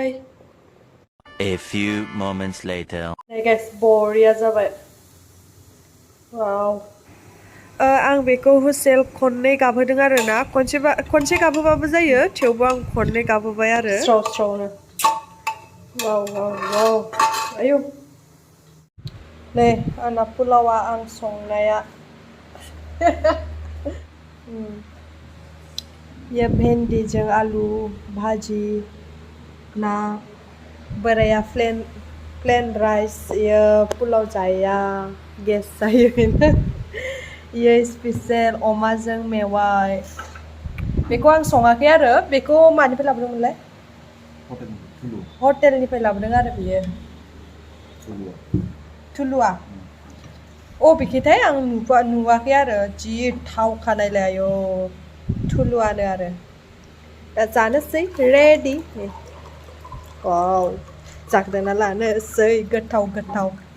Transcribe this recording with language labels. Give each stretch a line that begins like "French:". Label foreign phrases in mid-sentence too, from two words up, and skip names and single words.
English: A few moments later
Bodo: नै गाइस बरिया जाबाय वाव आं बेखौ हुसेल खननै गाबहोदों आरोना खनसे गाबहोबाबो जायो थेवबो आं खननै गाबहोबाय आरो स्राव स्रावनो वाव वाव वाव आयु नै आंना पुलावा आं संनाया ये भेन्दिजों आलु भाजी ना बोराया
English: plain rice
Bodo: ये पुलाव जाया गेस जायो ये स्पेशल अमाजों मेवाइ बेखौ आं सङाखै आरो बेखौ मानिफ्राय लाबोदोंमोनलाय हटेलनिफ्राय लाबोदों आरो बियो थुलुवा बबेखैथाय आं नुवाखै आरो जि थावखा नायलाय आयौ थुलुवानो आरो दा जानोसै रेडि वाव जाग्रोना लानोसै गोथाव गोथाव